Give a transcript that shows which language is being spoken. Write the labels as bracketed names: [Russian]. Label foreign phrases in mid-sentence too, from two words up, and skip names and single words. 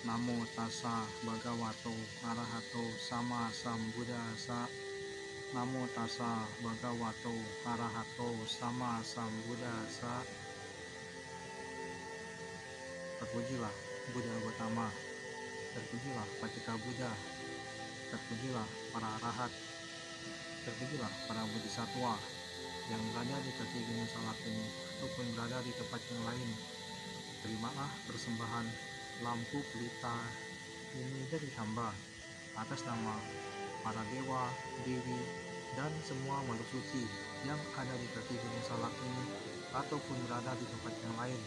[Pali] Namo tassa bhagavato arahato sama sambuddhassa. Namo tassa bhagavato arahato sama sambuddhassa. [Indonesian] Terpujilah Buddha Gautama, terpujilah Pacceka Buddha, terpujilah para arahat, terpujilah para bodhisattva yang berada di kaki gunung Salak ini ataupun berada di tempat yang lain. Terimalah persembahan lampu pelita ini dari hamba atas nama para dewa, dewi, dan semua makhluk suci yang ada di kaki gunung Salak ini ataupun berada di tempat yang lain.